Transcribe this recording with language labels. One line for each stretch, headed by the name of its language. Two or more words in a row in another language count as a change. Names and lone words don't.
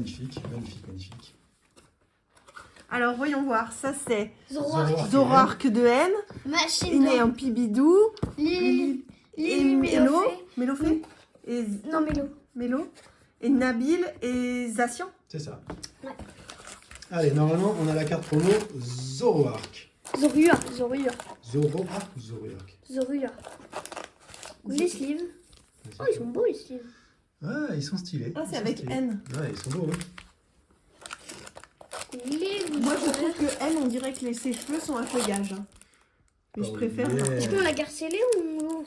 French: Alors voyons voir, ça c'est Zoroark. Zoroark de N, Machine. il est en Pibidou, Lily. et Mélo, Mélofé, et Non, Mélo. Mélo, et Nabil et Zacian. C'est ça. Ouais. Allez, normalement, on a la carte promo Zoroark. Zoroark. Zoroark ou Zoroark? Zoroark. Les sleeves. Oh, ils sont beaux, les sleeves. Ouais, ils sont stylés. Ah, Ils c'est sont avec stylés. N. Ouais, ils sont beaux. Hein. Moi je trouve que N, on dirait que ses cheveux sont un feuillage. Mais je Oh, préfère. yeah. Est-ce qu'on la garde scellée ou on l'ouvre?